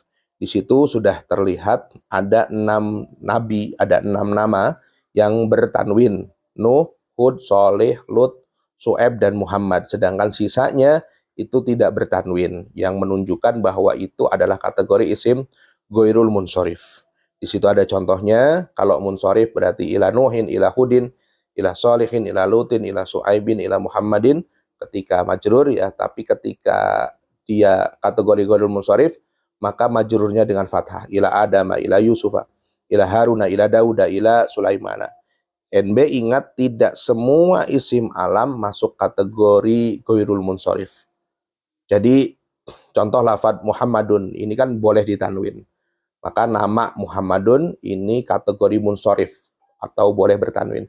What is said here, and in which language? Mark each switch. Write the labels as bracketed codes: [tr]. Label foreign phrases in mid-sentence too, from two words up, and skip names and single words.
[id] Di situ sudah terlihat ada 6 nabi, ada 6 nama yang bertanwin. Nuh, Hud, Soleh, Lut, Su'aib, dan Muhammad. Sedangkan sisanya itu tidak bertanwin, yang menunjukkan bahwa itu adalah kategori [ar] اسم غير المنصرف. [id] Di situ ada contohnya, kalau munsharif berarti [ar] إلى نوحٍ، إلى هودٍ، إلى صالحٍ، إلى لوطٍ، إلى شعيبٍ، إلى محمدٍ [id] ketika majrur ya, tapi ketika dia kategori [ar] غير المنصرف [id] maka majrurnya dengan fathah, [ar] إلى آدمَ، إلى يوسفَ، إلى هارونَ، إلى داودَ، إلى سليمانَ. [id] NB ingat tidak semua [ar] اسم علم [id] masuk kategori [ar] غير المنصرف. [id] Jadi contoh lafadz Muhammadun ini kan boleh ditanwin. Maka nama Muhammadun ini kategori munsharif atau boleh bertanwin.